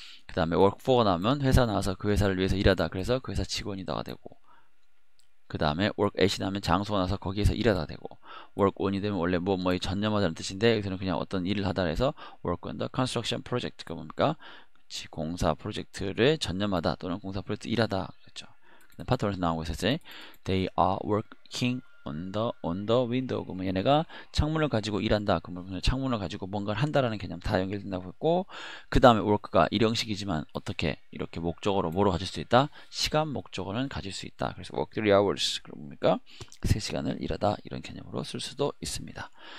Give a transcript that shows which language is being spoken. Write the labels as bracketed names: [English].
[Korean] 그 다음에 work for가 나오면 회사 나와서 그 회사를 위해서 일하다 그래서 그 회사 직원이다가 되고 그 다음에 work at이 나면 장소가 나서 거기에서 일하다 되고 work on이 되면 원래 뭐에 전념하다는 뜻인데 여기서는 그냥 어떤 일을 하다 해서 [English] work on the construction project [Korean] 가 뭡니까? 그치, 공사 프로젝트를 전념하다 또는 공사 프로젝트 일하다 그랬죠. 파트 1에서 나오고 있었지. [English] They are working on the window. [Korean] 그러면 얘네가 창문을 가지고 일한다. 그러면 창문을 가지고 뭔가를 한다라는 개념 다 연결된다고 했고 그 다음에 work가 일형식이지만 어떻게 이렇게 목적어로 뭐로 가질 수 있다? 시간 목적어는 가질 수 있다. 그래서 [English] work 3 hours [Korean] 그러니까 3시간을 일하다 이런 개념으로 쓸 수도 있습니다.